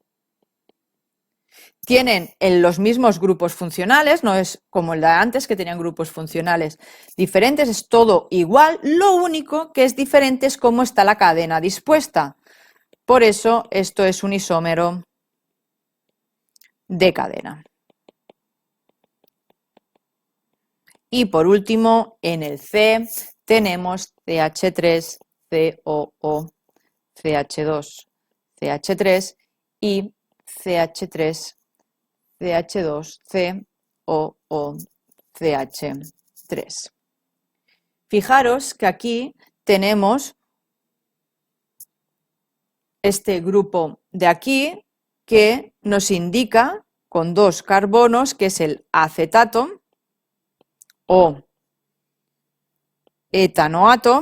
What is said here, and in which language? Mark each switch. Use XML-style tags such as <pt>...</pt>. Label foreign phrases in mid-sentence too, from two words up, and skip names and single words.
<es>Tienen los mismos grupos funcionales, no es como el de antes que tenían grupos funcionales diferentes, es todo igual, lo único que es diferente es cómo está la cadena dispuesta. Por eso esto es un isómero de cadena. Y por último, en el C tenemos CH3, COO, CH2, CH3 y CH3, CH2, COO, CH3. Fijaros que aquí tenemos este grupo de aquí que nos indica con 2 carbonos que es el acetato o etanoato.</es>